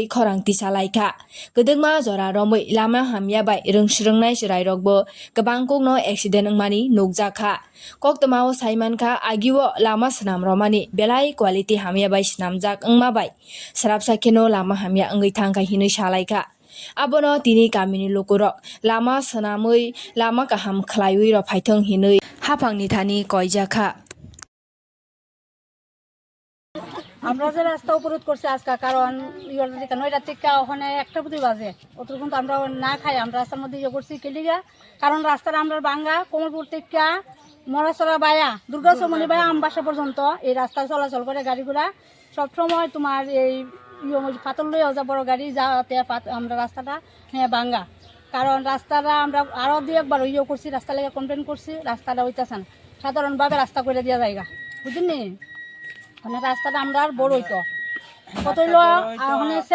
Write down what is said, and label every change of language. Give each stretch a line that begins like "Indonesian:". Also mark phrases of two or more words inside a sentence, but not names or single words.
Kok Borok: khorang tisalaika gedegma jora romoi lama hamya bai rungsrungnai jrairokbo gabangkokno accident ungmani nukjakha koktmao saimankha agiwo lama snam romani belai quality hamya bai snamjak ungma bai srapsa keno lama hamya ungui thangkai hinui salaika abono tini kamini lokorok lama snamui lama kaham khlaiui ro phaithong hinui hapangni thani koijakha
Bangla: আমরা যে রাস্তা অবরোধ করছি আজকে কারণ নয়টা থেকে ওখানে 1টা প্রতি বাজে অতটুকু আমরা না খাই আমরা রাস্তার মধ্যে ইয়ে করছি কেলিগা কারণ রাস্তাটা আমরা ভাঙ্গা কমলপুর থেকে মরাসরা বায়া দুর্গাচমনি বায়া আমবাসা পর্যন্ত এই রাস্তা চলাচল করে গাড়িগুলা সবসময় তোমার এই পাতল লইয়া যা বড় গাড়ি যাতে আমরা রাস্তাটা হ্যাঁ ভাঙ্গা কারণ রাস্তাটা আমরা আরও 2-1 ইয়ে করছি রাস্তা লেগে কমপ্লেন করছি রাস্তাটা হইতেছে না সাধারণভাবে রাস্তা করে দেওয়া জায়গা বুঝলি মানে রাস্তাটা আমরা আর বড় হইতো কত হইলো মানে